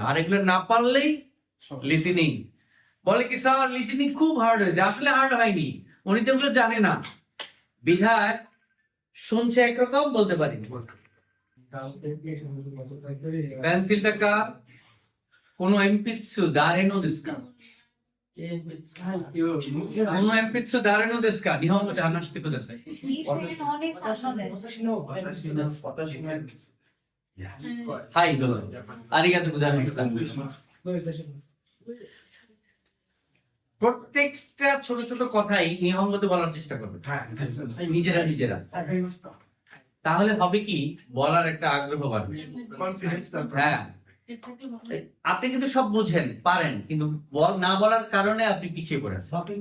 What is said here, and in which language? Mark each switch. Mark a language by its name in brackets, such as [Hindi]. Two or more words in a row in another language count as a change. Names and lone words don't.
[Bangla] আর এগুলো না পারলেই লিসেনিং, বলে কি স্যার লিসেনিং খুব হার্ড হয়েছে, আসলে হার্ড হয়নি, উনি তো এগুলো জানে না, বিধায় শুনছে একরকম, বলতে পারি। পেন্সিলটা কার? [Japanese] この鉛筆誰のですか？この鉛筆誰のですか？日本語で話してください。 [English] He said only some of them. [Japanese] はい、どうぞ。ありがとうございました。どういたします。 [Bangla] প্রত্যেকটা ছোট ছোট কথাই নিহঙ্গতে বলার চেষ্টা করবে নিজেরা নিজেরা তাহলে হবে কি বলার একটা আগ্রহ বাড়বে কনফিডেন্স হ্যাঁ আপনি কিন্তু সব বুঝেন পারেন কিন্তু না বলার কারণে আপনি পিছিয়ে পড়েছেন